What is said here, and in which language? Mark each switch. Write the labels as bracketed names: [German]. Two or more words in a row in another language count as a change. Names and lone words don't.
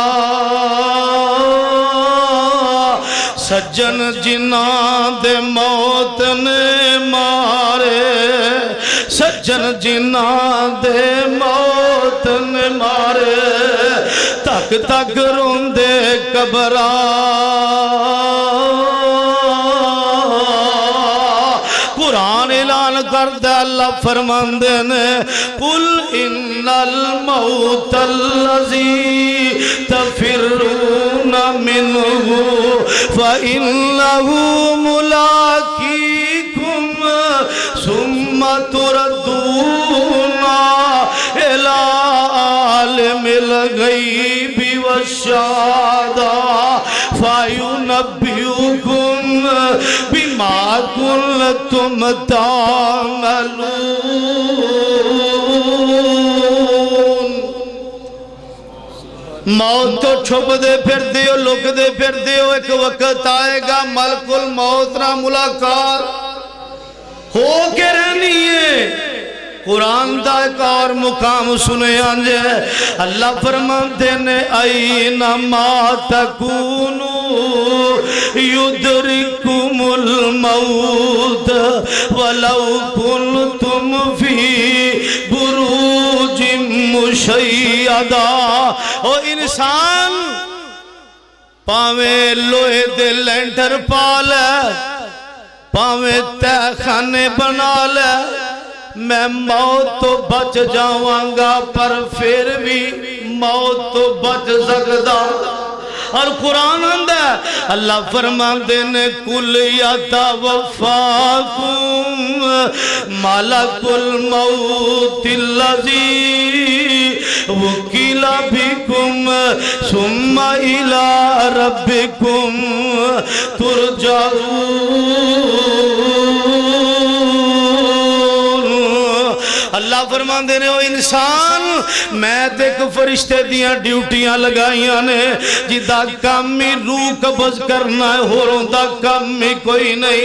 [Punjabi] ਸੱਜਣ ਜਿਨ੍ਹਾਂ ਦੇ ਮੌਤ ਨੇ ਮਾਰੇ, ਸੱਜਣ ਜਿਨ੍ਹਾਂ ਦੇ ਮੌਤ ਨੇ ਮਾਰੇ। ਤੱਕ ਤੱਕ ਰੋਂਦੇ ਕਬਰਾਂ, ਕੁਰਾਨ ਐਲਾਨ ਕਰਦਾ ਅੱਲ੍ਹਾ ਫ਼ਰਮਾਂਦੇ ਨੇ, [Arabic] قل إن الموت الذي تفرون منه فإنه ملاقيكم ثم تردون إلى عالم الغيب والشهادة فينبئكم بما كنتم تعملون. [Punjabi] ਮੌਤ ਤੋ ਛੁਪਦੇ ਫਿਰਦੇ ਹੋ, ਲੁਕਦੇ ਫਿਰਦੇ ਹੋ, ਇੱਕ ਵਕਤ ਆਏਗਾ ਮਲਕੁਲ ਮੌਤ ਨਾ ਮੁਲਾਕਾਤ ਹੋ ਕੇ ਰਹਿਣੀ ਹੈ। ਕੁਰਾਨ ਕਾ ਇੱਕ ਔਰ ਮੁਕਾਮ ਸੁਣੇ ਆਂਜੇ ਅੱਲ੍ਹਾ ਫ਼ਰਮਾਤੇ ਨੇ [Arabic] أينما تكونوا يدرككم الموت ولو كنتم في بروج مشيدة. [Punjabi] ਓ ਇਨਸਾਨ ਪਾਵੇਂ ਲੋਹੇ ਦੇ ਲੈਂਟਰ ਪਾ ਲੇ, ਪਾਵੇਂ ਤਹਿਖ਼ਾਨੇ ਬਣਾ ਲੇ, ਮੈਂ ਮੌਤ ਤੋ ਬਚ ਜਾਵਾਂਗਾ ਪਰ ਫਿਰ ਭੀ ਮੌਤ ਤੋ ਬਚ ਸਕਦਾ। ਔਰ ਕੁਰਾਨ ਆਂਦਾ ਅੱਲ੍ਹਾ ਫ਼ਰਮਾਤੇ ਨੇ [Arabic] قل يتوفاكم ملك الموت الذي وكل بكم ثم إلى ربكم ترجعون. [Punjabi] ਅੱਲ੍ਹਾ ਫ਼ਰਮਾਤੇ ਨੇ ਓ ਇਨਸਾਨ ਮੈਂ ਤੇ ਇੱਕ ਫ਼ਰਿਸ਼ਤੇ ਦੀਆਂ ਡਿਊਟੀਆਂ ਲਗਾਈਆਂ ਨੇ ਜਿਦਾ ਕੰਮ ਹੀ ਰੂਹ ਕਬਜ਼ ਕਰਨਾ ਹੈ, ਹੋਰਾਂ ਦਾ ਕੰਮ ਹੀ ਕੋਈ ਨਹੀਂ।